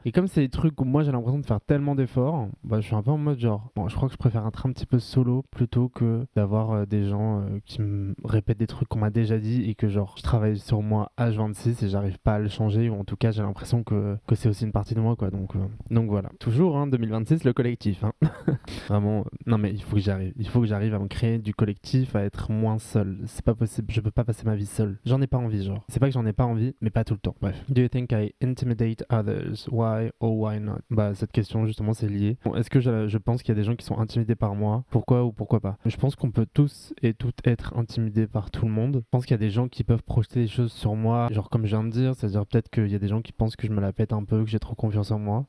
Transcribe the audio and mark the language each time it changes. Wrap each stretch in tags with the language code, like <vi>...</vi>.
<fr>Et comme c'est des trucs où moi j'ai l'impression de faire tellement d'efforts, bah, je suis un peu en mode genre, bon, je crois que je préfère être un petit peu solo plutôt que d'avoir des gens qui me répètent des trucs qu'on m'a déjà dit et que genre je travaille sur moi H26 et j'arrive pas à le changer, ou en tout cas j'ai l'impression que c'est aussi une partie de moi quoi. Donc voilà. Toujours, hein, 2026, le collectif. Hein. Vraiment, non mais il faut que j'arrive à me créer du collectif, à être moins seul. C'est pas possible, je peux pas passer ma vie seul. J'en ai pas envie, genre. C'est pas que j'en ai pas envie, mais pas tout le temps. Bref.</fr> <en>Do you think I intimidate others? Why or why not?</en> <fr>Bah, cette question, justement, c'est lié. Bon, est-ce que je pense qu'il y a des gens qui sont intimidés par moi? Pourquoi ou pourquoi pas? Je pense qu'on peut tous et toutes être intimidés par tout le monde. Je pense qu'il y a des gens qui peuvent projeter des choses sur moi, genre comme je viens de dire, c'est-à-dire peut-être qu'il y a des gens qui pensent que je me la pète un peu, que j'ai trop confiance en moi.</fr>